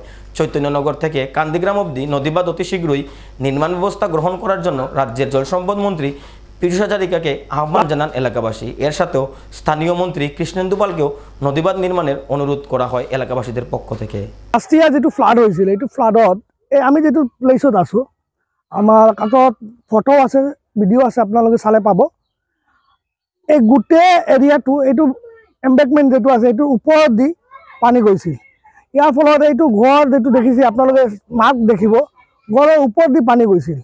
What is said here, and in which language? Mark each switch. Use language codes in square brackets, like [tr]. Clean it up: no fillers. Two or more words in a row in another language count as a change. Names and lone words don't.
[bn] চৈতন্যনগর থেকে কান্দিগ্রাম অবধি নদীবাঁধ অতি শীঘ্রই নির্মাণ ব্যবস্থা গ্রহণ করার জন্য রাজ্যের জলসম্পদ মন্ত্রী পীযূষ হাজারিকাকে আহ্বান জানান এলাকাবাসী। এর সাথেও স্থানীয় মন্ত্রী কৃষ্ণেন্দু পালকেও নদীবাঁধ নির্মাণের অনুরোধ করা হয় এলাকাবাসীদের পক্ষ থেকে। [en] last year [bn] যেটো ফ্লাড হয়েছিল, [as] এইটো ফ্লাডত আমি যেটো প্লেসত আছো, আমার কাষত ফটো আছে, ভিডিও আছে, আপোনালোকে চালে পাব। এই গোটেই এৰিয়াটো এইটো এম্বেকমেণ্ট যেটো আছে এইটোৰ ওপৰত দি পানী গৈছিল। ইয়াৰ ফলত এইটো ঘৰ যেটো দেখিছে আপোনালোকে মাক দেখিব, ঘৰৰ ওপৰত দি পানী গৈছিল।